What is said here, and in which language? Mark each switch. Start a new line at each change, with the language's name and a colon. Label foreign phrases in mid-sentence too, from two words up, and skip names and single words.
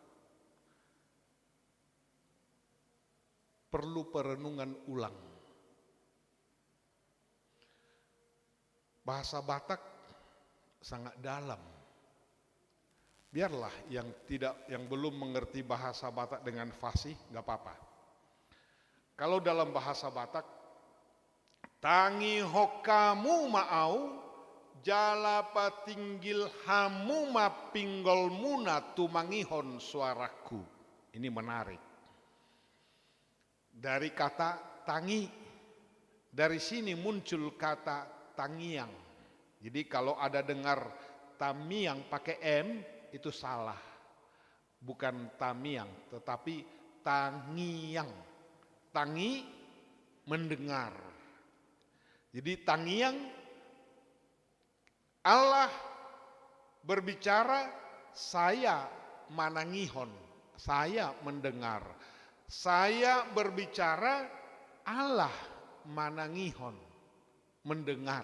Indonesian: Perlu perenungan ulang. Bahasa Batak sangat dalam. Biarlah yang belum mengerti bahasa Batak dengan fasih, nggak apa-apa. Kalau dalam bahasa Batak,
Batak Toba: tangi hokamu ma'au, jala patinggil hamu ma pinggol muna tumangihon suaraku.
Indonesian: Ini menarik. Dari kata tangi, dari sini muncul kata tangiang. Jadi kalau ada dengar tamiang pakai M, itu salah. Bukan tamiang, tetapi tangiang. Tangi mendengar. Jadi tangiang, Allah berbicara, saya manangihon, saya mendengar. Saya berbicara, Allah manangihon, mendengar.